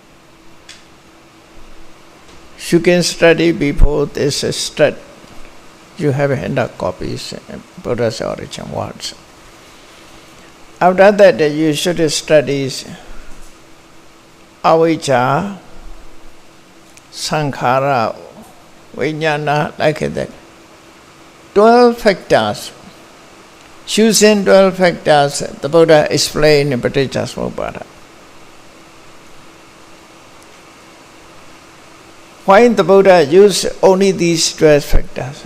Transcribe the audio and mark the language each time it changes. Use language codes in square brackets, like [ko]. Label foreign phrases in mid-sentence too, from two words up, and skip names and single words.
[en] You can study before this You have handout copies, Buddha's origin words. After that, you should study [pi] avijja, sankhara, vijnana, [en] like that. 12 factors. Choosing 12 factors, the Buddha explained in Paticcasamuppada. Why the Buddha used only these 12 factors?